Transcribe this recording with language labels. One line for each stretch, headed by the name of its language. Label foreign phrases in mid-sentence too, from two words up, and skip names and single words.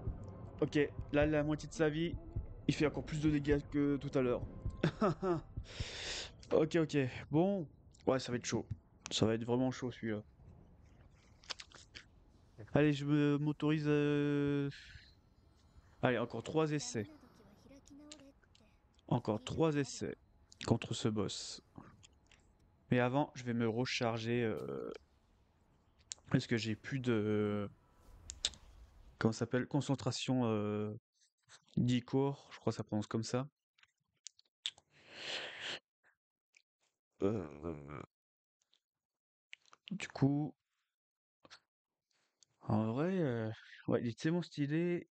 French: Ok, là, la moitié de sa vie, il fait encore plus de dégâts que tout à l'heure. Ok, ok. Bon. Ouais, ça va être chaud. Ça va être vraiment chaud celui-là. Allez, m'autorise. Allez, encore 3 essais.
Japanese: ダメな時は開き直れって
French: Encore
Japanese: 聞いたこ
French: 3
Japanese: とある？
French: essais contre ce boss. Mais avant, je vais me recharger. Parce que j'ai plus de. Comment ça s'appelle? Concentration d'Icor. Je crois que ça prononce comme ça. Euh, du coup, en vrai, ouais, il est tellement stylé.